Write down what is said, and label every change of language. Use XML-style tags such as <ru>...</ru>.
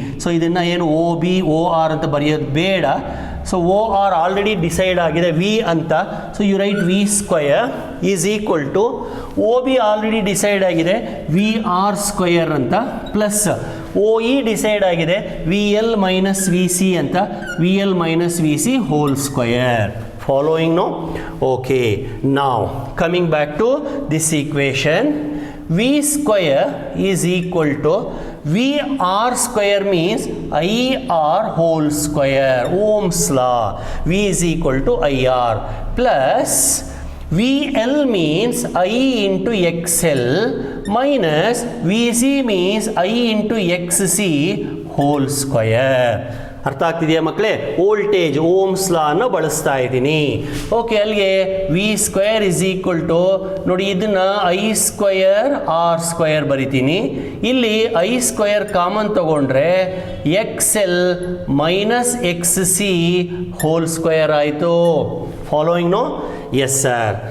<kn>So ಇದನ್ನು ಏನು OB OR ಅಂತ ಬರೆಯೋದು ಬೇಡ. So O are already decide ಆಗಿದೆ ವಿ ಅಂತ.</kn> <en>so you write V square is equal to O B</en> <kn>already decide ಆಗಿದೆ</kn> <en>V R square ಅಂತ, plus O E decide ಆಗಿದೆ V L minus V C ಅಂತ, V L minus V C whole square. Following, no? Okay. Now coming back to this equation, V square is equal to V R square means I R whole square, Ohm's law. V is equal to I R plus VL means I into XL minus VC means I into XC whole square.</en> <kn>ಅರ್ಥ ಆಗ್ತಿದೆಯಾ ಮಕ್ಕಳೇ? Voltage Ohm's law ಅನ್ನು ಬಳಸ್ತಾ ಇದ್ದೀನಿ. Okay, ಅಲ್ಲಿಗೆ</kn> <en>v square is equal to,</en> <kn>ನೋಡಿ ಇದನ್ನ I square R square ಬರಿತೀನಿ. ಇಲ್ಲಿ ಐ ಸ್ಕ್ವಯರ್ ಕಾಮನ್ ತಗೊಂಡ್ರೆ X L minus X C whole square ಆಯಿತು.</kn> <en>Following no? Yes sir.</en>